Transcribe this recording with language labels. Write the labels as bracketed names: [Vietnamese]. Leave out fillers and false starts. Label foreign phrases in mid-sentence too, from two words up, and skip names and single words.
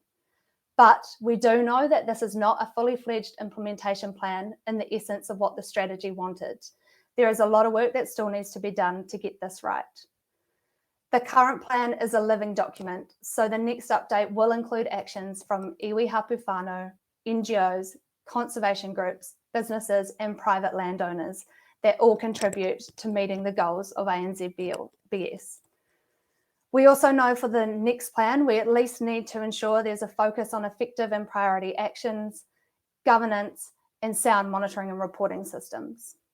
[English] But we do know that this is not a fully fledged implementation plan in the essence of what the strategy wanted. There is a lot of work that still needs to be done to get this right. The current plan is a living document, so the next update will include actions from [Māori] iwi hapu whānau, [English] NGOs, conservation groups, businesses, and private landowners that all contribute to meeting the goals of ANZBS. We also know for the next plan, we at least need to ensure there's a focus on effective and priority actions, governance, and sound monitoring and reporting systems.